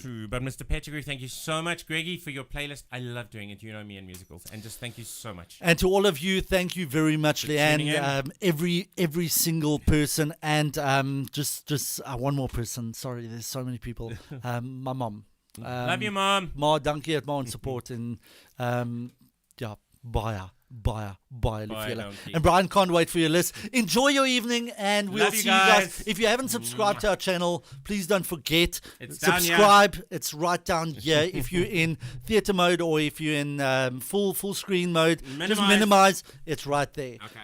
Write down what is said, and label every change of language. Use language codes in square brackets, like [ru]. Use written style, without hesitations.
[en] True. But Mr. Pettigrew, thank you so much, Greggy, for your playlist. I love doing it. You know me and musicals. And just thank you so much. And to all of you, thank you very much, tuning Leanne. Every single person, and just one more person. Sorry, there's so many people. My mom. Love you, Mom. [af] Ma, dankie het my support en ja, baie lief vir julle. dankie. [en] And Brian, can't wait for your list. Enjoy your evening, and we'll Love you see you guys. guys. If you haven't subscribed to our channel, please don't forget. It's down here. Subscribe. It's right down here. If you're in theater mode or if you're in full screen mode, just Minimize. minimize. It's right there. Okay.